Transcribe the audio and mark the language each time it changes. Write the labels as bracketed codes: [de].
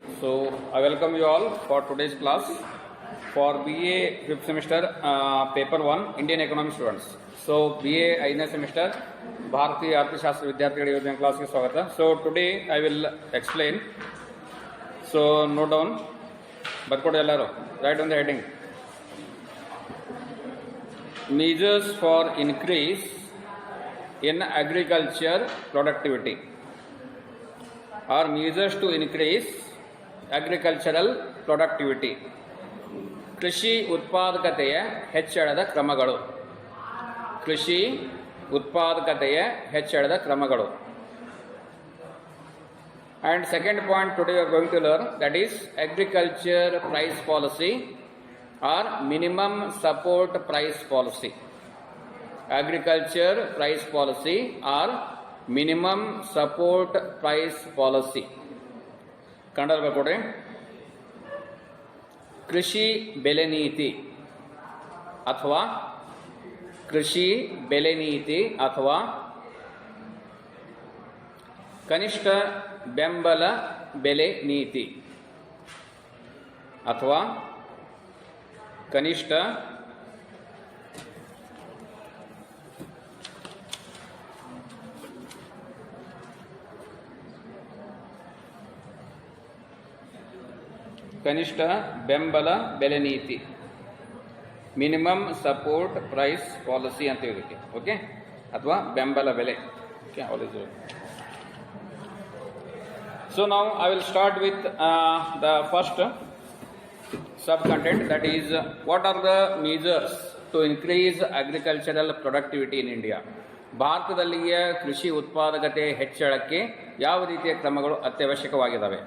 [en] So I welcome you all for today's class for BA 5th semester paper 1 Indian economic students. [kn] So BA 5ನೇ semester ಭಾರತೀಯ ಅರ್ಥಶಾಸ್ತ್ರ ವಿದ್ಯಾರ್ಥಿಗಳ ಯೋಜನೆ ಕ್ಲಾಸ್ಗೆ ಸ್ವಾಗತ. [en] So today I will explain. So note down, [kn] ಬರ್ಕೊಡಿ ಎಲ್ಲರೂ, [en] write on the heading. Measures for increase in agriculture productivity or measures to increase agricultural productivity. [kn] ಕೃಷಿ ಉತ್ಪಾದಕತೆಯ ಹೆಚ್ಚಳದ ಕ್ರಮಗಳು. ಕೃಷಿ ಉತ್ಪಾದಕತೆಯ ಹೆಚ್ಚಳದ ಕ್ರಮಗಳು. [en] And second point today we are going to learn, that is agriculture price policy or minimum support price policy. Agriculture price policy or minimum support price policy. [kn] Kannada ಕೊಡ್ರಿ. ಕೃಷಿ ಬೆಲೆ ನೀತಿ ಅಥವಾ ಕೃಷಿ ಬೆಲೆ ನೀತಿ ಅಥವಾ ಕನಿಷ್ಠ ಬೆಂಬಲ ಬೆಲೆ ನೀತಿ ಅಥವಾ ಕನಿಷ್ಠ ಕನಿಷ್ಠ ಬೆಂಬಲ ಬೆಲೆ ನೀತಿ, ಮಿನಿಮಮ್ ಸಪೋರ್ಟ್ ಪ್ರೈಸ್ ಪಾಲಿಸಿ ಅಂತ ಇದಕ್ಕೆ, ಓಕೆ, ಅಥವಾ ಬೆಂಬಲ ಬೆಲೆ. [en] Okay, all is okay. So now I will start with the first sub content, that is what are the measures to increase agricultural productivity in India. [kn] ಭಾರತದಲ್ಲಿಯ ಕೃಷಿ ಉತ್ಪಾದಕತೆ ಹೆಚ್ಚಳಕ್ಕೆ ಯಾವ ರೀತಿಯ ಕ್ರಮಗಳು ಅತ್ಯವಶ್ಯಕವಾಗಿದ್ದಾವೆ.